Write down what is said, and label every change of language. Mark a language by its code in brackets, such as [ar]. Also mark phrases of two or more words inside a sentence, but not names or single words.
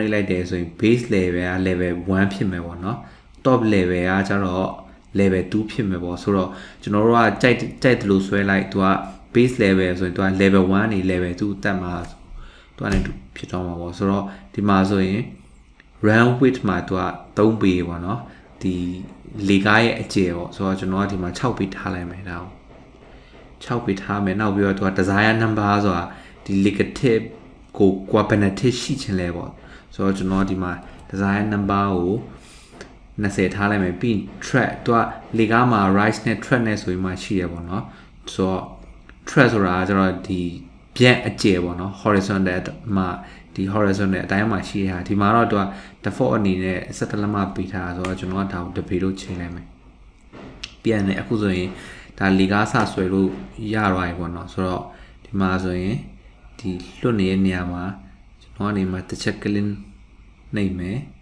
[my] ပ်လိုက်တယ်ဆိုရင် [en] base level [my] က level 1ဖြစ်မယ်ပေါ့နော် [en] top level [my] ကကျတော့ level 2ဖြစ်မယ်ပေါ့ဆိုတော့ကျွန်တော်တို့ကကြိုက်တယ်လို့ဆွဲလိုက်သူက [en] base level [my] ဆိုရင်သူက level 1နေ level 2တက်မှာသူကနေဖြစ်တော့မှာပေါ့ဆိုတော့ဒီမှာဆိုရင် [en] round width [my] မှာသူက3ပေပေါ့နော်ဒီလေကားရဲ့အကျယ်ပေါ့ဆိုတော့ကျွန်တော်ကဒီမှာ6ပေထားလိုက်မယ်ဒါ 6ပေထားမယ်နောက်ပြီးတော့သူက [en] desire number [my] ဆိုတာဒီ negative ကိုကွာဘယ်နှတစ်ရှိချင်လဲပေါ့ဆိုတော့ကျွန်တော်ဒီမှာ [en] desire number [my] ကို20 ထားလိုက်မယ်ပြီး track သူကလေကားမှာ rise နဲ့ track နဲ့ဆိုပြီးမှရှိရပေါ့နော်ဆိုတော့ track ဆိုတာကကျတော့ဒီပြက်အကျယ်ပေါ့နော် horizontal မှာဒီ horizontal အတိုင်းမှာရှိရတာဒီမှာတော့သူက default အနေနဲ့17လက်မပေးထားဆိုတော့ကျွန်တော်ကဒါကိုတပေလို့ချိန်လိုက်မယ်ပြန်နေအခုဆိုရင်ဒါလေကားစဆွဲလို့ရသွားပြီပေါ့နော်ဆိုတော့ဒီမှာဆိုရင်ဒီလွတ်နေတဲ့နေရာမှာကျွန်တော်ကနေမှာတစ်ချက်ကလင်းနှိပ်မယ်